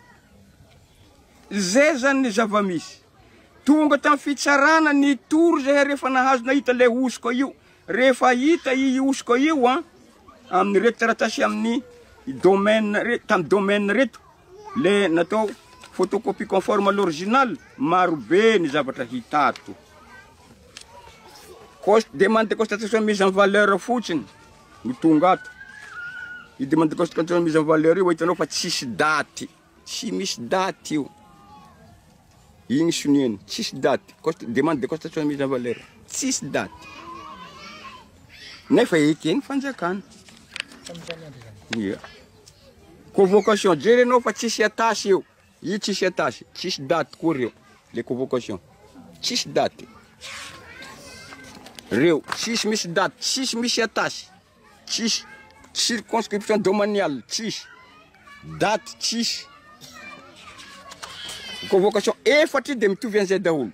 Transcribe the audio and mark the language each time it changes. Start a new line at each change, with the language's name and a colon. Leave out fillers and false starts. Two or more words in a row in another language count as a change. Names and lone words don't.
Malagasy: Zay zany ny zava-misy. Tonga tamin'ny fitsarana ny tory zay rehefa nahazo nahita le hosoka io. Rehefa hita i hosoka io amin'ny reto taratasy amin'ny domaine tamin'ny domaine reto, le natao
French: photocopie conforme à l'original,
Malagasy: marobe ny zavatra hitato.
French: Demande de constatation mise en valeur
Malagasy: fotsiny no tonga ato. I
French: demande de constatation mise en valeur
Malagasy: io hitanao fa tsisy daty, tsy misy daty io. Igny soniany, tsisy daty.
French: Demande de constatation mise en valeur,
Malagasy: tsisy daty. Nefa ekeny fanjakana. Convocation jerenao fa tsisy atasy io. I tsisy atasy, tsisy daty koa reo.
French: les convocations.
Malagasy: Tsisy daty. Reo, tsisy misy daty, tsisy misy atasy, tsisy
French: circonscription domaniale,
Malagasy: tsisy daty, tsisy convocation efatry de mitovy an'izay daholo.